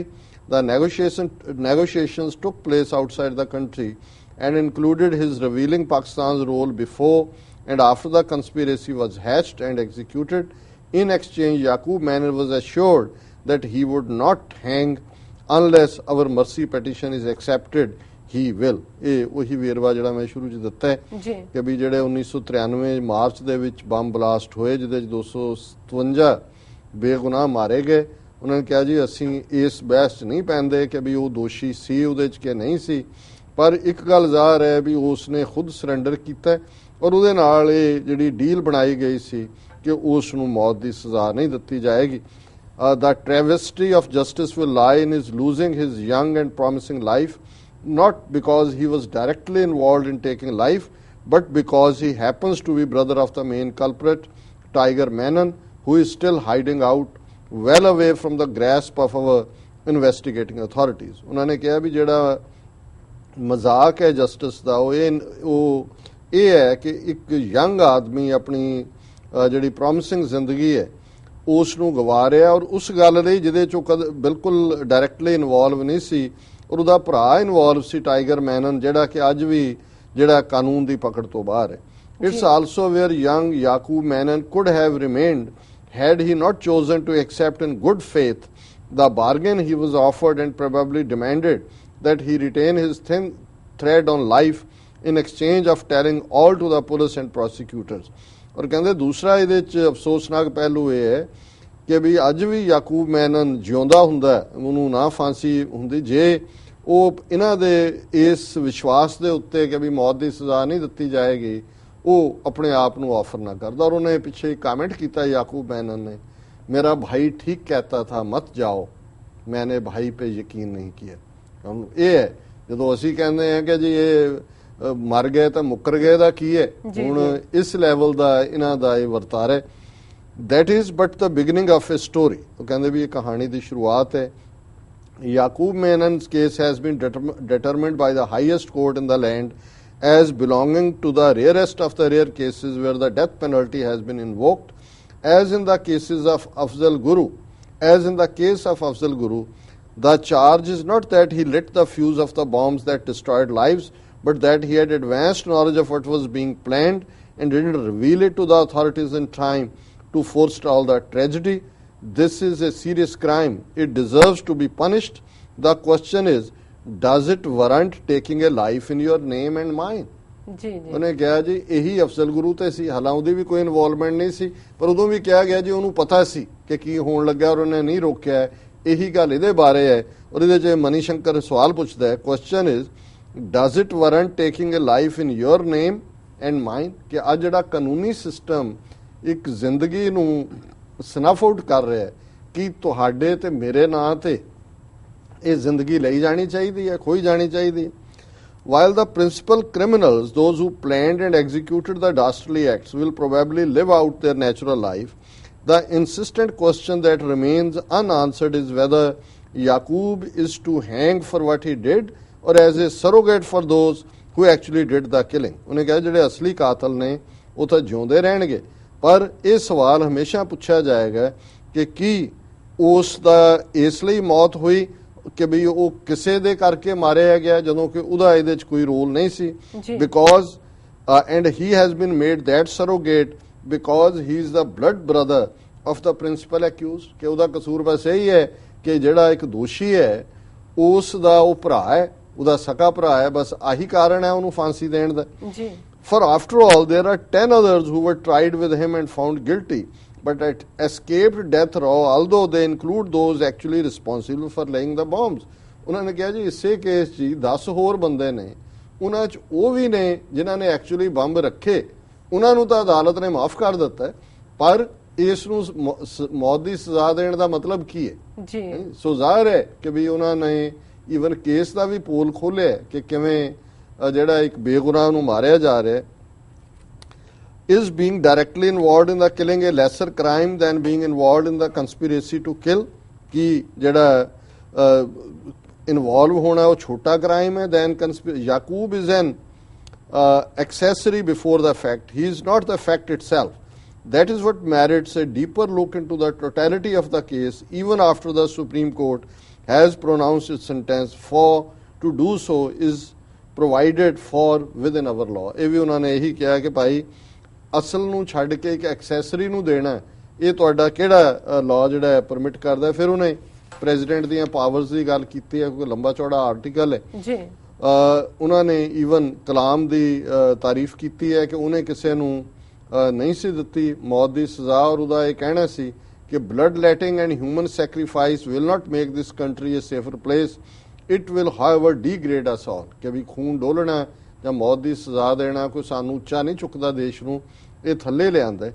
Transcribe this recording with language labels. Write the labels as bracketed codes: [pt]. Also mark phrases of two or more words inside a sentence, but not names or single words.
[en] The negotiations took place outside the country and included his revealing Pakistan's role before and after the conspiracy was hatched and executed. In exchange, Yaqub Menon was assured that he would not hang unless our mercy petition is accepted. he will। [pa] ਇਹ ਉਹੀ ਵੇਰਵਾ ਜਿਹੜਾ ਮੈਂ ਸ਼ੁਰੂ 'ਚ ਦਿੱਤਾ ਹੈ ਜੀ ਕਿ ਵੀ ਜਿਹੜੇ 1993 ਮਾਰਚ ਦੇ ਵਿੱਚ [en] bomb blast [pa] ਹੋਏ ਜਿਹਦੇ 'ਚ 257 ਬੇਗੁਨਾਹ ਮਾਰੇ ਗਏ, ਉਹਨਾਂ ਨੇ ਕਿਹਾ ਜੀ ਅਸੀਂ ਇਸ ਬਹਿਸ 'ਚ ਨਹੀਂ ਪੈਂਦੇ ਕਿ ਵੀ ਉਹ ਦੋਸ਼ੀ ਸੀ ਉਹਦੇ 'ਚ ਕਿ ਨਹੀਂ ਸੀ, ਪਰ ਇੱਕ ਗੱਲ ਜ਼ਾਹਰ ਹੈ ਵੀ ਉਸ ਨੇ ਖੁਦ ਸਰੈਂਡਰ ਕੀਤਾ ਔਰ ਉਹਦੇ ਨਾਲ ਇਹ ਜਿਹੜੀ ਡੀਲ ਬਣਾਈ ਗਈ ਸੀ ਕਿ ਉਸ ਨੂੰ ਮੌਤ ਦੀ ਸਜ਼ਾ ਨਹੀਂ ਦਿੱਤੀ ਜਾਏਗੀ। [en] The travesty of justice will lie in his losing his young and promising life, not because he was directly involved in taking life, but because he happens to be brother of the main culprit, Tiger Menon, who is still hiding out well away from the grasp of our investigating authorities। [pa] ਉਹਨਾਂ ਨੇ ਕਿਹਾ ਵੀ ਜਿਹੜਾ ਮਜ਼ਾਕ ਹੈ ਜਸਟਿਸ ਦਾ ਉਹ ਇਹ ਹੈ ਕਿ ਇੱਕ ਯੰਗ ਆਦਮੀ ਆਪਣੀ ਜਿਹੜੀ ਪ੍ਰੋਮਿਸਿੰਗ ਜ਼ਿੰਦਗੀ ਹੈ ਉਸ ਨੂੰ ਗਵਾ ਰਿਹਾ ਔਰ ਉਸ ਗੱਲ ਲਈ ਜਿਹਦੇ ਚੋਂ ਬਿਲਕੁਲ [en] directly involve [pa] ਨਹੀਂ ਸੀ, ਔਰ ਉਹਦਾ ਭਰਾ ਇਨਵੋਲਵ ਸੀ ਟਾਈਗਰ ਮੈਨਨ, ਜਿਹੜਾ ਕਿ ਅੱਜ ਵੀ ਜਿਹੜਾ ਕਾਨੂੰਨ ਦੀ ਪਕੜ ਤੋਂ ਬਾਹਰ ਹੈ। [en] It's also where young Yaqub Menon could have remained had he not chosen to accept in good faith the bargain he was offered and probably demanded that he retain his thin thread on life in exchange of telling all to the police and prosecutors। [pa] ਔਰ ਕਹਿੰਦੇ ਦੂਸਰਾ ਇਹਦੇ 'ਚ ਅਫਸੋਸਨਾਕ ਪਹਿਲੂ ਇਹ ਹੈ ਕਿ ਵੀ ਅੱਜ ਵੀ ਯਾਕੂਬ ਮੈਨਨ ਜਿਉਂਦਾ ਹੁੰਦਾ, ਉਹਨੂੰ ਨਾ ਫਾਂਸੀ ਹੁੰਦੀ ਜੇ ਉਹ ਇਹਨਾਂ ਦੇ ਇਸ ਵਿਸ਼ਵਾਸ ਦੇ ਉੱਤੇ ਕਿ ਵੀ ਮੌਤ ਦੀ ਸਜ਼ਾ ਨਹੀਂ ਦਿੱਤੀ ਜਾਏਗੀ ਉਹ ਆਪਣੇ ਆਪ ਨੂੰ ਆਫਰ ਨਾ ਕਰਦਾ। ਔਰ ਉਹਨੇ ਪਿੱਛੇ ਕਮੈਂਟ ਕੀਤਾ ਯਾਕੂਬ ਮੈਨਨ ਨੇ, ਮੇਰਾ ਭਾਈ ਠੀਕ [hi] कहता था मत जाओ, मैंने भाई पे यकीन नहीं किया। [pa] ਇਹ ਹੈ ਜਦੋਂ ਅਸੀਂ ਕਹਿੰਦੇ ਹਾਂ ਕਿ ਜੀ ਇਹ ਮਰ ਗਏ ਤਾਂ ਮੁੱਕਰ ਗਏ ਦਾ ਕੀ ਹੈ, ਹੁਣ ਇਸ ਲੈਵਲ ਦਾ ਇਹਨਾਂ ਦਾ ਇਹ ਵਰਤਾਰਾ ਹੈ। [en] that is but the beginning of a story। [pa] ਉਹ ਕਹਿੰਦੇ ਵੀ ਇਹ ਕਹਾਣੀ ਦੀ ਸ਼ੁਰੂਆਤ ਹੈ। [en] Yaqub Menon's case has been determined by the highest court in the land as belonging to the rarest of the rare cases where the death penalty has been invoked, as in the cases of Afzal Guru. As in the case of Afzal Guru, the charge is not that he lit the fuse of the bombs that destroyed lives, but that he had advanced knowledge of what was being planned and didn't reveal it to the authorities in time to forestall the tragedy. This is a serious crime. It deserves to be punished. The question is, does it warrant taking a life in your name and mine? [pa] ਜੀ ਜੀ ਉਹਨੇ ਕਿਹਾ ਜੀ ਇਹੀ ਅਫਜ਼ਲ ਗੁਰੂ ਤੇ ਸੀ, ਹਾਲਾਂ ਉਹਦੀ ਵੀ ਕੋਈ ਇਨਵੋਲਵਮੈਂਟ ਨਹੀਂ ਸੀ, ਪਰ ਉਦੋਂ ਵੀ ਕਿਹਾ ਗਿਆ ਜੀ ਉਹਨੂੰ ਪਤਾ ਸੀ ਕਿ ਕੀ ਹੋਣ ਲੱਗਾ ਔਰ ਉਹਨੇ ਨਹੀਂ ਰੋਕਿਆ। ਇਹੀ ਗੱਲ ਇਹਦੇ ਬਾਰੇ ਹੈ ਔਰ ਇਹਦੇ 'ਚ ਮਨੀ ਸ਼ੰਕਰ ਸਵਾਲ ਪੁੱਛਦਾ ਹੈ, [en] Question is does it warrant taking a life in your name and mine, [pa] ਕਿ ਅੱਜ ਜਿਹੜਾ ਕਾਨੂੰਨੀ ਸਿਸਟਮ ਇੱਕ ਜ਼ਿੰਦਗੀ ਨੂੰ [en] snuff out [pa] ਕਰ ਰਿਹਾ ਹੈ ਕਿ ਤੁਹਾਡੇ ਤੇ ਮੇਰੇ ਨਾਂ ਤੇ ਇਹ ਜ਼ਿੰਦਗੀ ਲਈ ਜਾਣੀ ਚਾਹੀਦੀ ਹੈ, ਖੋਈ ਜਾਣੀ ਚਾਹੀਦੀ ਹੈ। [en] While the principal criminals, those who planned and executed the dastardly acts, will probably live out their natural life, the insistent question that remains unanswered is whether Yaqub is to hang for what he did or as a surrogate for those who actually did the killing। [pa] ਉਹਨੇ ਕਿਹਾ ਜਿਹੜੇ ਅਸਲੀ ਕਾਤਲ ਨੇ ਉਹ ਤਾਂ ਜਿਉਂਦੇ ਰਹਿਣਗੇ, ਪਰ ਇਹ ਸਵਾਲ ਹਮੇਸ਼ਾ ਪੁੱਛਿਆ ਜਾਏਗਾ ਕਿ ਕੀ ਉਸ ਦਾ ਇਸ ਲਈ ਮੌਤ ਹੋਈ ਕਿ ਵੀ ਉਹ ਕਿਸੇ ਦੇ ਕਰਕੇ ਮਾਰਿਆ ਗਿਆ ਜਦੋਂ ਕਿ ਉਹਦਾ ਇਹਦੇ 'ਚ ਕੋਈ ਰੋਲ ਨਹੀਂ ਸੀ, [en] because and he has been made that surrogate because he is the blood brother of the principal accused, [pa] ਕਿ ਉਹਦਾ ਕਸੂਰ ਬਸ ਇਹੀ ਹੈ ਕਿ ਜਿਹੜਾ ਇੱਕ ਦੋਸ਼ੀ ਹੈ ਉਸ ਦਾ ਉਹ ਭਰਾ ਹੈ, ਉਹਦਾ ਸਕਾ ਭਰਾ ਹੈ, ਬਸ ਆਹੀ ਕਾਰਨ ਹੈ ਉਹਨੂੰ ਫਾਂਸੀ ਦੇਣ ਦਾ। [en] For after all, there are 10 others who were tried with him and found guilty, but escaped death row, although they include those actually responsible for laying the bombs। [pa] ਉਹਨਾਂ ਨੇ ਕਿਹਾ ਜੀ ਇਸੇ ਕੇਸ 'ਚ 10 ਹੋਰ ਬੰਦੇ ਨੇ, ਉਹਨਾਂ 'ਚ ਉਹ ਵੀ ਨੇ ਜਿਨ੍ਹਾਂ ਨੇ ਐਕਚੁਅਲੀ ਬੰਬ ਰੱਖੇ, ਉਹਨਾਂ ਨੂੰ ਤਾਂ ਅਦਾਲਤ ਨੇ ਮਾਫ ਕਰ ਦਿੱਤਾ, ਪਰ ਇਸ ਨੂੰ ਮੌਤ ਦੀ ਸਜ਼ਾ ਦੇਣ ਦਾ ਮਤਲਬ ਕੀ ਹੈ ਜੀ? ਸੋ ਜ਼ਾਹਿਰ ਹੈ ਕਿ ਵੀ ਉਹਨਾਂ ਨੇ ਈਵਨ ਕੇਸ ਦਾ ਵੀ ਪੋਲ ਖੋਲ੍ਹਿਆ ਕਿ ਕਿਵੇਂ ਜਿਹੜਾ ਇੱਕ ਬੇਗੁਨਾਹ ਨੂੰ ਮਾਰਿਆ ਜਾ ਰਿਹਾ। [en] Is being directly involved in the killing a lesser crime than being involved in the conspiracy to kill? [hi] कि ਜਿਹੜਾ involve होना वो छोटा crime है [en] than conspiracy। Yaqub is an accessory before the fact. He is not the fact itself. That is what merits a deeper look into the totality of the case, even after the Supreme Court has pronounced its sentence. For to do so is provided for within our law। [pa] ਇਹ ਵੀ ਉਹਨਾਂ ਨੇ ਇਹੀ ਕਿਹਾ ਕਿ ਭਾਈ ਅਸਲ ਨੂੰ ਛੱਡ ਕੇ ਇੱਕ ਐਕਸੈਸਰੀ ਨੂੰ ਦੇਣਾ, ਇਹ ਤੁਹਾਡਾ ਕਿਹੜਾ ਲਾਅ ਜਿਹੜਾ ਹੈ ਪਰਮਿਟ ਕਰਦਾ। ਫਿਰ ਉਹਨੇ ਪ੍ਰੈਜ਼ੀਡੈਂਟ ਦੀਆਂ ਪਾਵਰਸ ਦੀ ਗੱਲ ਕੀਤੀ ਹੈ, ਕੋਈ ਲੰਬਾ ਚੌੜਾ ਆਰਟੀਕਲ ਹੈ ਜੀ। ਉਹਨਾਂ ਨੇ ਈਵਨ ਕਲਾਮ ਦੀ ਤਾਰੀਫ ਕੀਤੀ ਹੈ ਕਿ ਉਹਨੇ ਕਿਸੇ ਨੂੰ ਨਹੀਂ ਸੀ ਦਿੱਤੀ ਮੌਤ ਦੀ ਸਜ਼ਾ, ਔਰ ਉਹਦਾ ਇਹ ਕਹਿਣਾ ਸੀ ਕਿ [en] blood letting and human sacrifice will not make this country a safer place, it will however degrade us all, [pa] ਕਿ ਵੀ ਖੂਨ ਡੋਲਣਾ ਜਾਂ ਮੌਤ ਦੀ ਸਜ਼ਾ ਦੇਣਾ ਕੋਈ ਸਾਨੂੰ ਉੱਚਾ ਨਹੀਂ ਚੁੱਕਦਾ, ਦੇਸ਼ ਨੂੰ ਇਹ ਥੱਲੇ ਲਿਆਂਦਾ।